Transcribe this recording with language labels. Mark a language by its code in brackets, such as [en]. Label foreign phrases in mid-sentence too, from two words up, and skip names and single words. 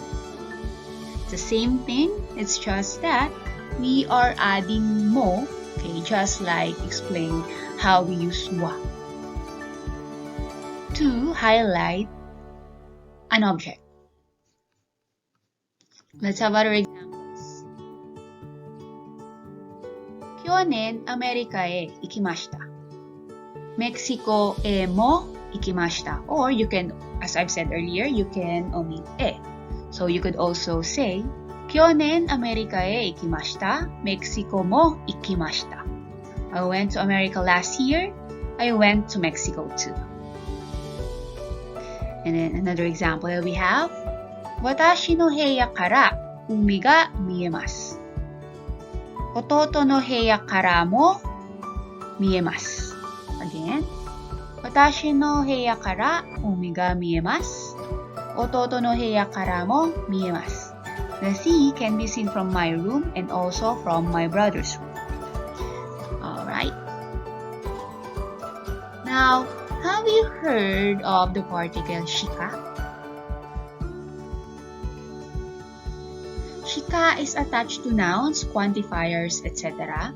[en] It's the same thing, it's just that we are adding mo, okay, just like explain how we use wa to highlight an object. Let's have other examples. [ja] 去年America へ行きました. Mexico へも行きました. [en] Or you can, as I've said earlier, you can omit e. So you could also say, [ja] 去年America へ行きました. Mexico mo ikimashita. [en] I went to America last year. I went to Mexico too. And then another example that we have, [ja] 私の部屋から海が見えます. 弟の部屋からも見えます. Again, 私の部屋から海が見えます. 弟の部屋からも見えます. [en] The sea can be seen from my room and also from my brother's room. Alright. Now, have you heard of the particle shika? Shika is attached to nouns, quantifiers, etc.